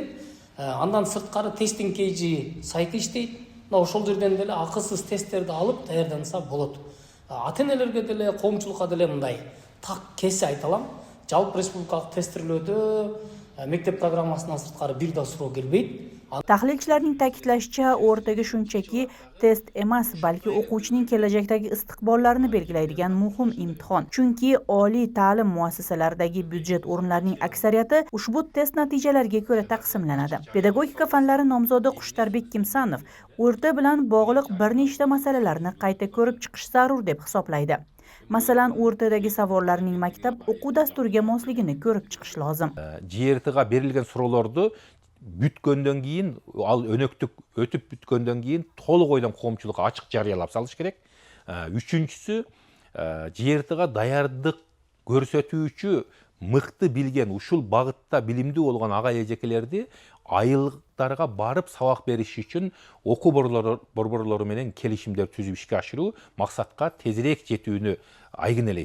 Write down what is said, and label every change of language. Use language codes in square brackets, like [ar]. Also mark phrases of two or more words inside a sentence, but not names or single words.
[ky] Андан сырткары тестинг кейжи сайты иштейт. Мына ошол жерден деле акысыз тесттерди алып даярданса болот. Ата-энелерге деле, коомчулукка деле мындай так кесе айта алам. Жалпы республикалык тестирлөөдө мектеп программасынан сырткары бир да суроо келбейт. [uz] Tahlilchilarning ta'kidlashicha, o'rtaga shunchaki test emas, balki o'quvchining kelajakdagi istiqbollarini belgilaydigan muhim imtihon. Chunki oliy ta'lim muassasalaridagi byudjet o'rinlarining aksariyati ushbu test natijalariga ko'ra taqsimlanadi. Pedagogika fanlari nomzodi Xushtarbek Kimsanov o'rta bilan bog'liq bir nechta masalalarni qayta ko'rib chiqish zarur deb hisoblaydi. Masalan, o'rtadagi savollarning maktab o'quv dasturiga mosligini ko'rib chiqish lozim. [ky] ЖРТга берилген суроолорду бүткөндөн кийин, ал өнөктүк өтүп бүткөндөн кийин толук ойдон коомчулукка ачык жарыялап салыш керек. Үчүнчүсү, ЖРТга даярдык көрсөтүүчү мыкты билген, ушул багытта билимдүү болгон ага эжекелерди айылдарга барып сабак бериш үчүн окуу борборлору менен келишимдер түзүп ишке ашыруу максатка тезирээк жетүүнү айгинелейт.